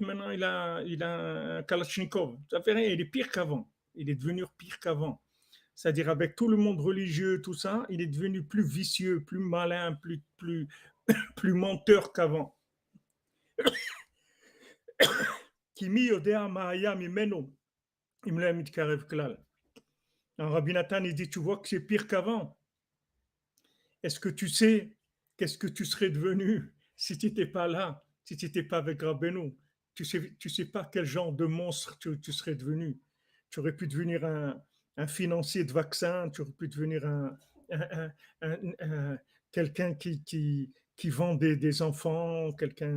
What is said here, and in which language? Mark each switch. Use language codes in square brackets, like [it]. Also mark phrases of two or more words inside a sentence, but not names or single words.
[fr] Maintenant, il a un Kalachnikov. Ça fait rien. Il est pire qu'avant. Il est devenu pire qu'avant. C'est-à-dire avec tout le monde religieux, tout ça, il est devenu plus vicieux, plus malin, plus plus menteur qu'avant. [he] כי מי יודע מה היה ממנו אם לא מתקרב כלל. [fr] Alors Rabbi Nathan, il dit, tu vois que c'est pire qu'avant. Est-ce que tu sais qu'est-ce que tu serais devenu si tu n'étais pas là, si tu n'étais pas avec Rabbeinu? Tu sais pas quel genre de monstre tu serais devenu. Tu aurais pu devenir un financier de vaccins, tu aurais pu devenir un- quelqu'un qui vend des enfants, quelqu'un.